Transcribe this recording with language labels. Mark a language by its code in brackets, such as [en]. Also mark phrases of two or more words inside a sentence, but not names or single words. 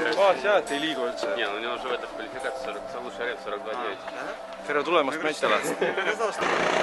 [et] maas jah, et ei liigu üldse? [ru] Не, ну у него же в этой квалификации лучший ряд 42-9. [et] Tere tulemast meestele!